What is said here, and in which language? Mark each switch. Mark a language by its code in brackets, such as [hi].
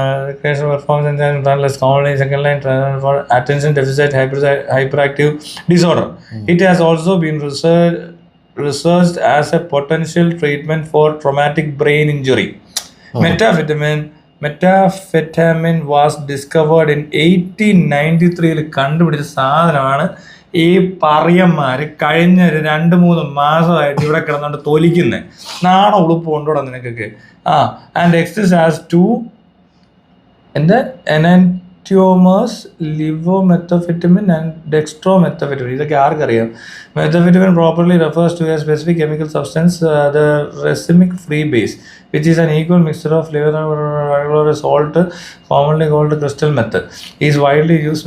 [en] Recreational performance enhancing drug less commonly second line treatment for attention deficit hyperactive disorder. It has also been researched as a potential treatment for traumatic brain injury. Methamphetamine methamphetamine was discovered in 1893 [ml] കണ്ടുപിടിച്ച സാധനമാണ് ഈ പറയന്മാര് കഴിഞ്ഞ 2-3 മാസമായിട്ട് ഇവിടെ കിടന്നുകൊണ്ട് തൊലിക്കുന്നത്. നാണ ഉളുപ്പ് കൊണ്ടോടാ നിനക്കൊക്കെ. [en] And exist as 2 enantiomers, levomethamphetamine and dextromethamphetamine. [ml] ഇതൊക്കെ ആർക്കറിയാം? [en] Methamphetamine properly refers to a specific chemical substance, the racemic free base, which is an equal mixture of levomethamphetamine salt, commonly called crystal meth. Is widely used.